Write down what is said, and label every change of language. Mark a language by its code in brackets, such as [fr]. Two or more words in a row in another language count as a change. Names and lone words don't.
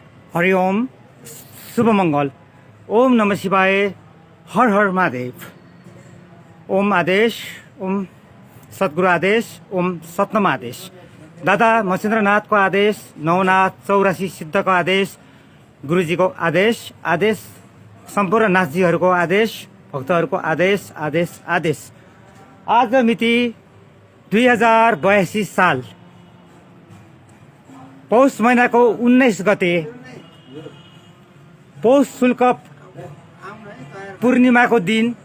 [ne] हरि ओम, शुभ मङ्गल। [sa] ओम नमः शिवाय, [ne] हर हर महादेव। ओम आदेश, ओम सद्गुरु आदेश, ओम सतनाम आदेश। दादा मसेन्द्रनाथको आदेश, नवनाथ 84 सिद्धको आदेश, गुरुजीको आदेश, आदेश सम्पूर्ण नाथजीहरूको आदेश, भक्तहरूको आदेश, आदेश, आदेश। आज मिति 2082 साल पौष महिनाको 19 गते पौष शुल्क पूर्णिमाको दिन,